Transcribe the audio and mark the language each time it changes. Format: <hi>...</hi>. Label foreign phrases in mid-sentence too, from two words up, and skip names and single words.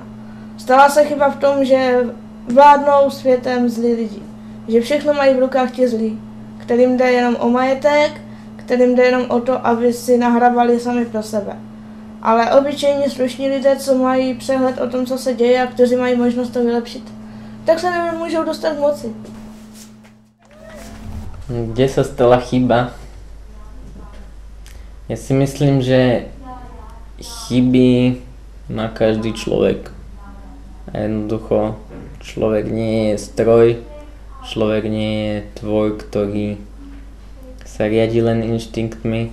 <cs>Stala se chyba v tom, že vládnou světem zlí lidi. Že všechno mají v rukách ti zlí, kterým jde jenom o majetek, kterým jde jenom o to, aby si nahrabali sami pro sebe. Ale obyčejní slušní lidé, co mají přehled o tom, co se děje a kteří mají možnost to vylepšit, tak se nemůžou dostat k moci.</cs> <sk>Kde sa stala chyba? Ja si myslím, že chyby má každý človek. A jednoducho človek nie je stroj, človek nie je tvor, ktorý sa riadi len inštinktmi.</sk>